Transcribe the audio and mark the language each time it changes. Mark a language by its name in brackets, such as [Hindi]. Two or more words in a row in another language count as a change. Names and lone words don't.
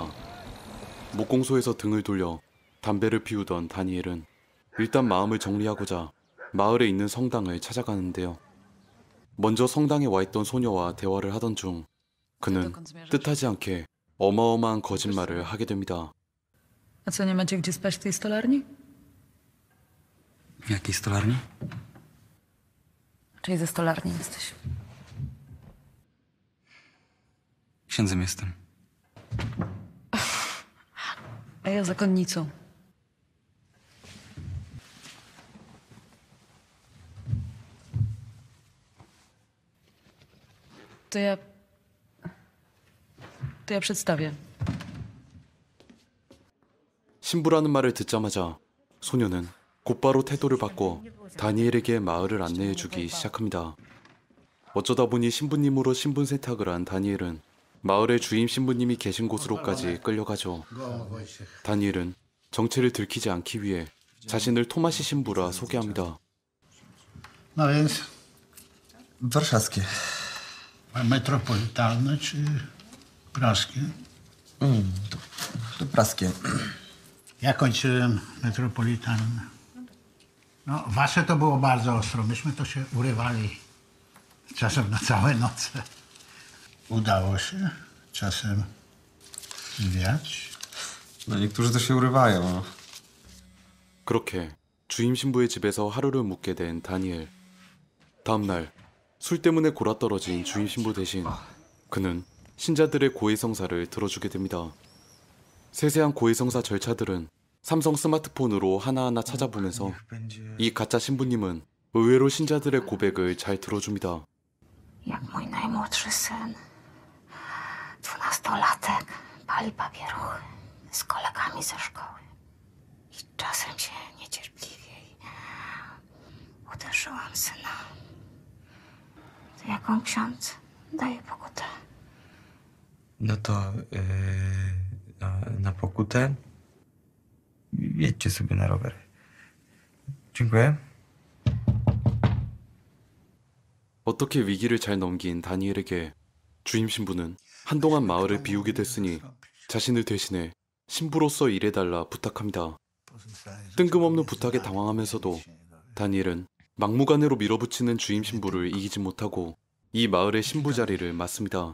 [Korean] 목공소에서 등을 돌려 담배를 피우던 다니엘은 일단 마음을 정리하고자 마을에 있는 성당을 찾아가는데요. 먼저 성당에 와 있던 소녀와 대화를 하던 중 그는 뜻하지 않게 어마어마한 거짓말을 하게 됩니다. [Polish] A co, nie macie gdzie spać w tej stolarni? Jakiej stolarni? Czyli ze stolarni jesteś. Księdzem jestem. A ja zakonnicą. To ja przedstawię. [Korean] 신부라는 말을 듣자마자 소녀는 곧바로 태도를 바꿔 다니엘에게 마을을 안내해주기 시작합니다. 어쩌다 보니 신부님으로 신분 세탁을 한 다니엘은 마을의 주임 신부님이 계신 곳으로까지 끌려가죠. 다니엘은 정체를 들키지 않기 위해 자신을 토마시 신부라 소개합니다. [Polish] No więc Warszawskie. metropolitalne czy praskie? To praskie. Ja kończyłem metropolitalne. No, wasze to było bardzo ostro. Myśmy to się urywali czasem na całe noce. Udało się czasem zwiać. No niektórzy to się urywają. [Korean] 그렇게 주임 신부의 집에서 하루를 묵게 된 다니엘. 다음 날 술 때문에 골아떨어진 주임 신부 대신 그는 신자들의 고해성사를 들어주게 됩니다. 세세한 고해성사 절차들은 삼성 스마트폰으로 하나하나 찾아보면서 이 가짜 신부님은 의외로 신자들의 고백을 잘 들어줍니다. [Polish] Jak mój najmłodszy syn, 12-latek, pali papieruchy z kolegami ze szkoły. I czasem się niecierpliwie uderzyłam syna. To jaką ksiądz daje pokutę? No to na pokutę jedźcie sobie na rower. Dziękuję. [Korean] 어떻게 위기를 잘 넘긴 다니엘에게 주임 신부는 한동안 마을을 비우게 됐으니 자신을 대신해 신부로서 일해달라 부탁합니다. 뜬금없는 부탁에 당황하면서도 다니엘은 막무가내로 밀어붙이는 주임 신부를 이기지 못하고 이 마을의 신부 자리를 맡습니다.